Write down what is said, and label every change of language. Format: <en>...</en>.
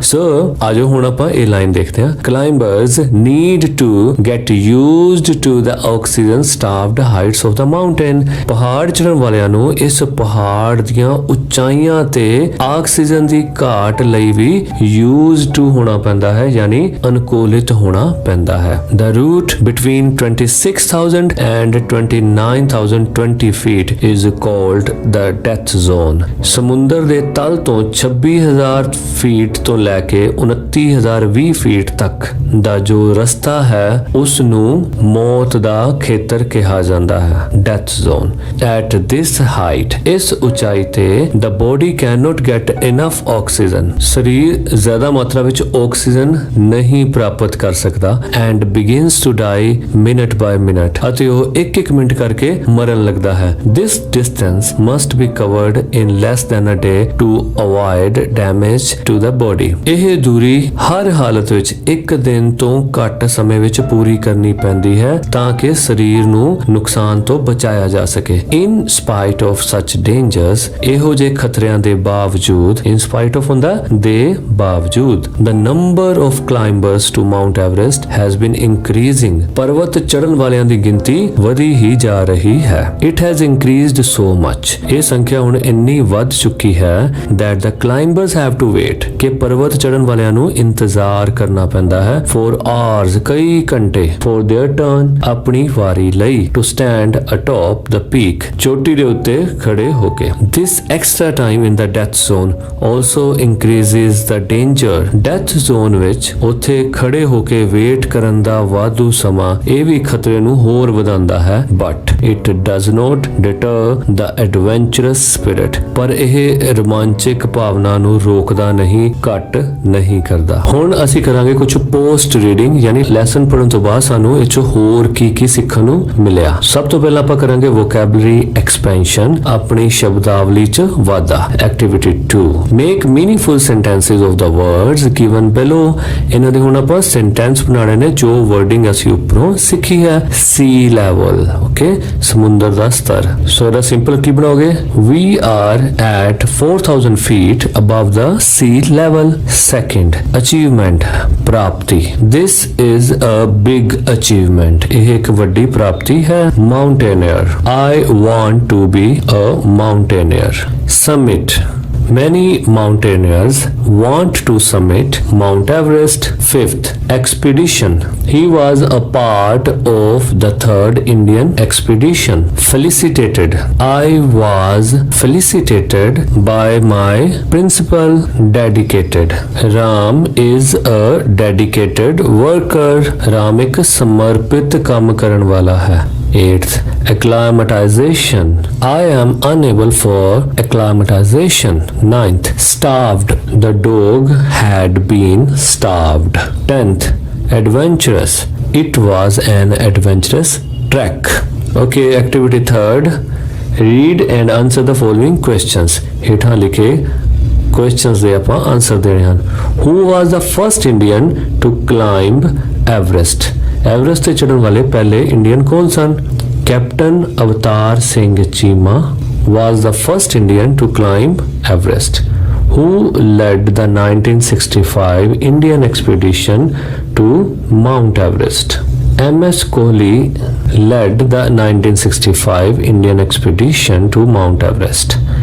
<pa>ਸੋ ਆਜੋ ਹੁਣ ਆਪਾਂ ਇਹ ਲਾਈਨ ਦੇਖਦੇ ਹਾਂ।</pa> <en>climbers need to get used to the oxygen starved heights of the mountain।</en> <pa>ਪਹਾੜ ਚੜ੍ਹਨ ਵਾਲਿਆਂ ਨੂੰ ਇਸ ਪਹਾੜ ਦੀਆਂ ਉਚਾਈਆਂ ਤੇ ਆਕਸੀਜਨ ਦੀ ਘਾਟ ਲਈ ਵੀ used to ਹੋਣਾ ਪੈਂਦਾ ਹੈ, ਯਾਨੀ ਅਨੁਕੂਲਿਤ ਹੋਣਾ ਪੈਂਦਾ ਹੈ।</pa> <en>The route between 26,000 and 29,020 feet is called the death zone।</en> <pa>ਸਮੁੰਦਰ ਦੇ ਤਲ ਤੋਂ 26,000 ਫੀਟ ਤੋਂ ਲੈ ਕੇ 29,020 ਫੀਟ ਤੱਕ ਦਾ ਜੋ ਰਸਤਾ ਹੈ ਉਸ ਨੂੰ ਮੌਤ ਦਾ ਖੇਤਰ ਕਿਹਾ ਜਾਂਦਾ ਹੈ, death zone.</pa> <en>at this height,</en> <pa>ਇਸ ਉਚਾਈ ਤੇ</pa> <en>the body cannot get enough oxygen।</en> <pa>ਸਰੀਰ ਜ਼ਿਆਦਾ ਮਾਤਰਾ ਵਿੱਚ ਆਕਸੀਜਨ ਨਹੀਂ ਪ੍ਰਾਪਤ ਕਰ ਸਕਦਾ</pa> <en>and begins to die minute by minute।</en> <pa>ਅਤੇ ਉਹ ਇੱਕ ਮਿੰਟ ਕਰਕੇ ਮਰਨ ਲੱਗਦਾ ਹੈ।</pa> <en>This distance must be covered in less than a day to avoid damage to the body।</en> <pa>ਇਹ ਦੂਰੀ ਹਰ ਹਾਲਤ ਵਿੱਚ ਇੱਕ ਦਿਨ ਤੋਂ ਘੱਟ ਸਮੇਂ ਵਿੱਚ ਪੂਰੀ ਕਰਨੀ ਪੈਂਦੀ ਹੈ ਤਾਂ ਕਿ ਸਰੀਰ ਨੂੰ ਨੁਕਸਾਨ ਤੋਂ ਬਚਾਇਆ ਜਾ ਸਕੇ।</pa> <en>In spite of such dangers,</en> <pa>ਇਹੋ ਜਿਹੇ ਖਤਰਿਆਂ ਦੇ ਬਾਵਜੂਦ,</pa> <en>in spite of</en> <pa>ਹੁੰਦਾ ਦੇ ਬਾਵਜੂਦ,</pa> <en>the number of climbers to Mount Everest has been increasing।</en> <pa>ਪਰਵਤ ਚੜ੍ਹਨ ਵਾਲਿਆਂ ਦੀ ਗਿਣਤੀ ਵਧੀ ਹੀ ਜਾ ਰਹੀ ਹੈ।</pa> <en>It has increased so much।</en> <pa>ਇਹ ਸੰਖਿਆ ਹੁਣ ਇੰਨੀ ਵੱਧ ਚੁੱਕੀ ਹੈ</pa> <en>that the climbers have to wait</en> <pa>ਕਿ ਪਰਵਤ ਚੜ੍ਹਨ ਵਾਲਿਆਂ ਨੂੰ ਇੰਤਜ਼ਾਰ ਕਰਨਾ ਪੈਂਦਾ ਹੈ</pa> <en>for hours,</en> <pa>ਕਈ ਘੰਟੇ,</pa> <en>for their turn,</en> <pa>ਆਪਣੀ ਵਾਰੀ ਲਈ,</pa> <en>to stand atop the peak,</en> <pa>ਚੋਟੀ ਦੇ ਉੱਤੇ ਖੜੇ ਹੋ ਕੇ।</pa> <en>This extra time in the death zone also increases the danger।</en> <pa>death zone ਵਿੱਚ ਉੱਥੇ ਖੜੇ ਹੋ ਕੇ ਵੇਟ ਕਰਨ ਦਾ ਵਾਧੂ ਸਮਾਂ ਇਹ ਵੀ ਖਤਰੇ ਨੂੰ ਹੋਰ ਵਧਾਉਂਦਾ ਹੈ।</pa> <en>but it does not deter the adventurous spirit।</en> <pa>ਪਰ ਇਹ ਰੋਮਾਂਚਕ ਭਾਵਨਾ ਨੂੰ ਰੋਕਦਾ ਨਹੀਂ, ਘੱਟ ਨਹੀਂ ਕਰਦਾ। ਹੁਣ ਅਸੀਂ ਕਰਾਂਗੇ ਕੁਝ ਪੋਸਟ ਰੀਡਿੰਗ, ਯਾਨੀ ਲੈਸਨ ਪੜ੍ਹਨ ਤੋਂ ਬਾਅਦ ਸਾਨੂੰ ਇਹ 'ਚੋਂ ਹੋਰ ਕੀ ਸਿੱਖਣ ਨੂੰ ਮਿਲਿਆ। ਸਭ ਤੋਂ ਪਹਿਲਾਂ ਆਪਾਂ ਕਰਾਂਗੇ ਵੋਕੈਬਲਰੀ ਐਕਸਪੈਂਸ਼ਨ, ਆਪਣੀ ਸ਼ਬਦਾਵਲੀ 'ਚ ਵਾਧਾ।</pa> <en>Activity 2, make meaningful sentences of the words given below.</en> <pa>ਇਹਨਾਂ ਦੇ ਹੁਣ ਆਪਾਂ ਸੈਂਟੈਂਸ ਬਣਾਉਣੇ ਨੇ ਜੋ ਵਰਡਿੰਗ ਅਸੀਂ ਉੱਪਰੋਂ ਸਿੱਖੀ ਹੈ। ਸੀ ਲੈਵਲ, ਓਕੇ, ਸਮੁੰਦਰ ਦਾ ਸਤਰ। ਸੋ ਇਹਦਾ ਸਿੰਪਲ ਕੀ ਬਣਾਓਗੇ?</pa> <en>We are at 4000 feet above the sea level। Second, achievement, ਪ੍ਰਾਪਤੀ। This is a big achievement,</en> <pa>ਇਹ ਇੱਕ ਵੱਡੀ ਪ੍ਰਾਪਤੀ ਹੈ।</pa> <en>Mountaineer, I want to be a mountaineer। Summit, many mountaineers want to summit Mount Everest। Fifth, expedition, he was a part of the third Indian expedition। Felicitated, I was felicitated by my principal। Dedicated, Ram is a dedicated worker।</en> <hi>Ram एक समर्पित काम करने वाला है।</hi> <en>8th, acclimatization, I am unable for acclimatization। 9th, starved, the dog had been starved। 10th, adventurous, it was an adventurous trek। Okay, activity 3rd, read and answer the following questions।</en> <pa>ਹੇਠਾਂ ਲਿਖੇ questions ਦੇ ਆਪਾਂ answer ਦੇਣੇ ਹਨ।</pa> <en>Who was the first Indian to climb Everest?</en> <hi>Everest से चढ़ने वाले पहले इंडियन कौन सन?</hi> <en>Captain Avtar Singh Cheema was the first Indian to climb Everest। Who led the 1965 Indian expedition to Mount Everest? MS Kohli led the 1965 Indian expedition to Mount Everest।</en>